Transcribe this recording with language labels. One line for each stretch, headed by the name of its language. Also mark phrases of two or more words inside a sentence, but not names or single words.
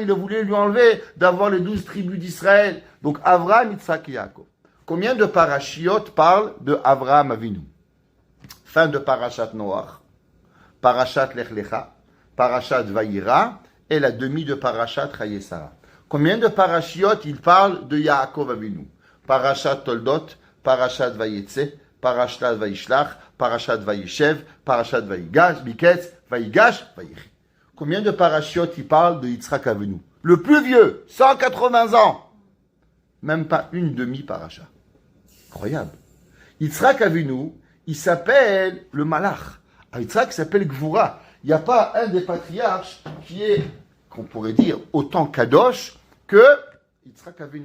French: Il a voulu lui enlever d'avoir les 12 tribus d'Israël. Donc, Avraham, Yitzhak et Yaakov. Combien de parashiot parlent de Avraham Avinu? Fin de Parashat Noach, Parashat Lech Lecha, Parashat Vayira et la demi de Parashat Chayesara. Combien de parashiot il parle de Yaakov Avinu? Parashat Toldot, Parashat Vayetze, Parashat Vayishlach, Parashat Vayishev, Parashat Vayigash, Biketz, Vayigash, Vayichi. Combien de parashiot il parle de Yitzhak Avinu? Le plus vieux, 180 ans. Même pas une demi-parasha. Incroyable. Yitzhak Avinu, il s'appelle le Malach. Yitzhak s'appelle Gvura. Il n'y a pas un des patriarches qui est, qu'on pourrait dire, autant kadosh que Yitzhak Avinu.